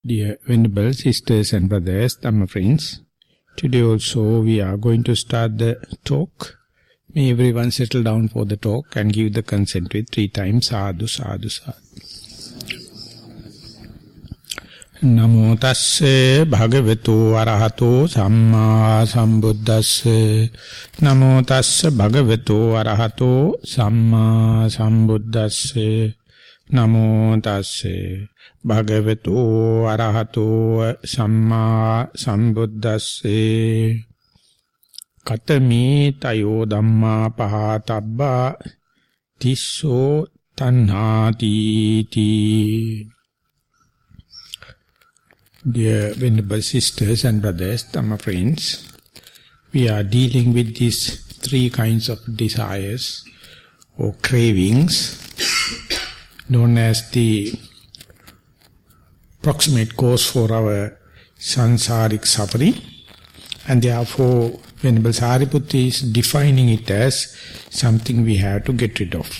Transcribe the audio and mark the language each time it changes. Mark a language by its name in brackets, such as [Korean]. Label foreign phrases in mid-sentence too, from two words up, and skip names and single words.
[English] Dear Venerable Sisters and Brothers, Dhamma friends, today also we are going to start the talk. May everyone settle down for the talk and give the consent with 3 times [Pali] sadhu, sadhu, sadhu. Namo tasse bhagavato arahato samma sambuddhasse. Namo tasse bhagavato arahato samma sambuddhasse. Namo tasse bhagavato arahato samma sambuddhasse. Katami tayo dhamma pahatabba tisso tanhati ti. [English] Dear Venerable Sisters and Brothers, Dhamma friends, we are dealing with these 3 kinds of desires or cravings known as the proximate cause for our sansaric suffering, and therefore Venerable Sariputta is defining it as something we have to get rid of.